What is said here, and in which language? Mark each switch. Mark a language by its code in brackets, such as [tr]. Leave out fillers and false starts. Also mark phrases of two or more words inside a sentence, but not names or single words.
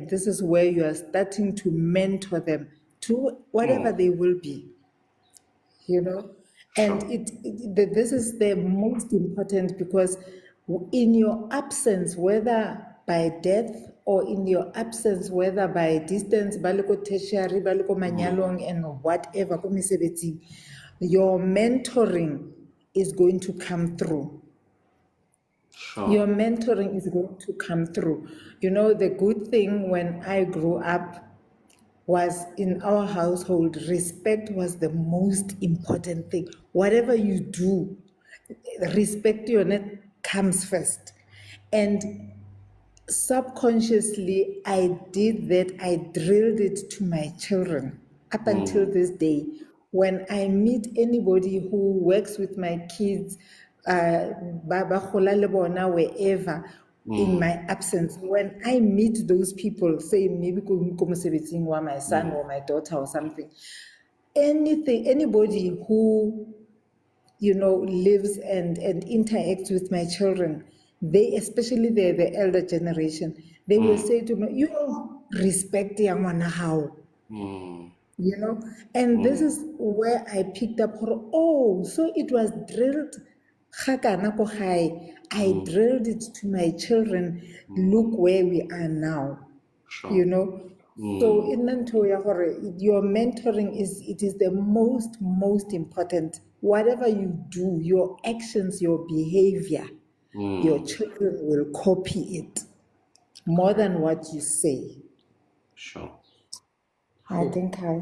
[en] This is where you are starting to mentor them to whatever they will be, you know. And Sure. this is the most important, because in your absence, whether by death or in your absence, whether by distance, [st] ba le ko tertiary, ba le ko manyalong, [en] and whatever, [st] ko mesebetsing, [en] your mentoring is going to come through. Sure. Your mentoring is going to come through. You know, the good thing when I grew up was, in our household, respect was the most important thing. Whatever you do, respect your net comes first. And subconsciously, I did that. I drilled it to my children up until this day. When I meet anybody who works with my kids, [st] ba gola le bona [en] wherever, in my absence, when I meet those people, say maybe [st] ko mosebetsing wa [en] my son or my daughter or something, anybody who, you know, lives and interacts with my children, they, especially the elder generation, they will say to me, you know, respect [st] ya ngwana hao, [en] you know. And this is where I picked up, oh, so it was drilled [st] gakana ko gae. [en] I drilled it to my children. Look where we are now, you Sure. know. So in [st] ntho ya gore [en] your mentoring is, it is the most important. Whatever you do, your actions, your behavior, your children will copy it more than what you say. Sure. I think I